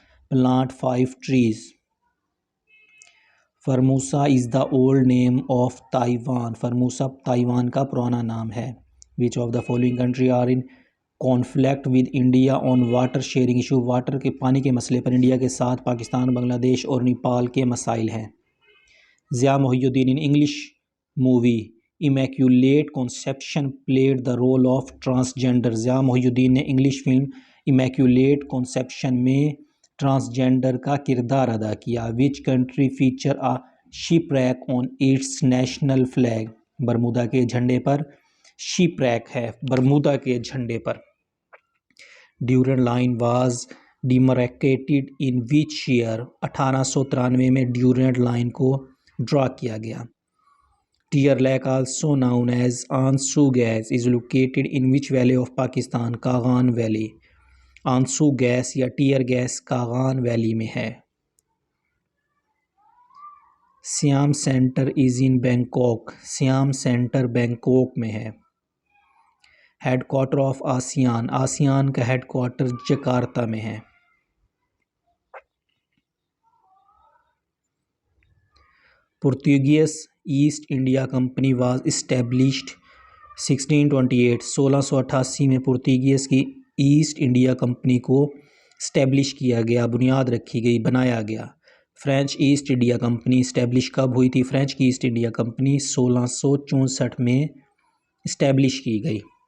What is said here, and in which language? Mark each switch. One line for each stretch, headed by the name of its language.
English: Plant 5 trees. Formosa is the old name of Taiwan.
Urdu: Formosa Taiwan کا پرانا نام ہے.
English: Which of the following country are in conflict with India on water sharing issue?
Urdu: Water کے پانی کے مسئلے پر India کے ساتھ پاکستان، بنگلہ دیش اور نیپال کے مسائل ہیں.
English: Zia Mohyeddin in English movie Immaculate Conception played the role of transgender.
Urdu: Zia محی الدین نے انگلش فلم Immaculate Conception میں ٹرانسجینڈر کا کردار ادا کیا.
English: Which country feature a shipwreck on its national flag?
Urdu: Bermuda کے جھنڈے پر شپ ریک ہے. برمودا کے جھنڈے پر.
English: Durand line was demarcated in which year?
Urdu: 1893 میں ڈیورنڈ لائن کو ڈرا کیا گیا.
English: tear leak also known as
Urdu: آنسو gas
English: is located in which valley of Pakistan?
Urdu: Kaghan valley. آنسو گیس یا ٹیئر گیس کاغان ویلی میں ہے.
English: Siam center is in Bangkok.
Urdu: سیام سینٹر بینکاک میں ہے.
English: head quarter of ASEAN,
Urdu: ASEAN کا ہیڈ کوارٹر جکارتا میں ہے۔
English: Portuguese East India Company was established 1628،
Urdu: 1688 میں پرتگیز کی ایسٹ انڈیا کمپنی کو اسٹیبلش کیا گیا، بنیاد رکھی گئی، بنایا گیا۔ French East India company establish کب ہوئی تھی؟ فرینچ کی ایسٹ انڈیا کمپنی 1664 میں اسٹیبلش کی گئی۔